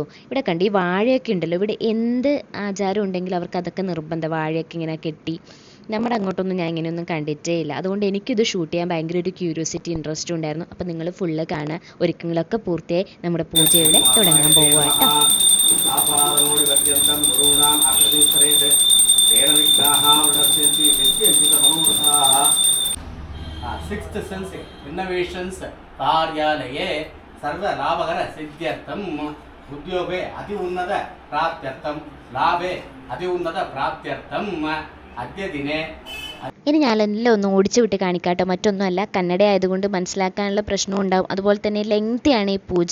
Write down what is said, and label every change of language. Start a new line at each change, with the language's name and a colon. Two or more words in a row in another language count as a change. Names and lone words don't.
Malayalam: ഇവിടെ കണ്ട് ഈ വാഴയൊക്കെ ഉണ്ടല്ലോ, ഇവിടെ എന്ത് ആചാരം ഉണ്ടെങ്കിലും അവർക്ക് അതൊക്കെ നിർബന്ധം. വാഴയൊക്കെ ഇങ്ങനെ കെട്ടി. നമ്മുടെ അങ്ങോട്ടൊന്നും ഞാൻ ഇങ്ങനെയൊന്നും കണ്ടിട്ടേ ഇല്ല. അതുകൊണ്ട് എനിക്കിത് ഷൂട്ട് ചെയ്യാൻ ഭയങ്കര ഒരു ക്യൂരിയോസിറ്റി, ഇൻട്രസ്റ്റും ഉണ്ടായിരുന്നു. അപ്പോൾ നിങ്ങൾ ഫുള്ള് കാണുക. ഒരുക്കങ്ങളൊക്കെ പൂർത്തിയായി നമ്മുടെ പൂജ ഇവിടെ തുടങ്ങാൻ പോവുക കേട്ടോ.
Sanskrit: Sixth sense innovations कार्यालये सर्वलाभकर सिद्ध्यर्थम उद्योगे अति उन्नत प्राप्त्यर्थम लाभे अति उन्नत प्राप्त्यर्थम अद्य दिने.
Malayalam: ഇനി ഞാനെല്ലാം ഒന്ന് ഓടിച്ചു വിട്ട് കാണിക്കാട്ടോ. മറ്റൊന്നുമല്ല, കന്നഡ ആയതുകൊണ്ട് മനസ്സിലാക്കാനുള്ള പ്രശ്നവും ഉണ്ടാവും. അതുപോലെ തന്നെ ലെങ്തിയാണ് ഈ പൂജ.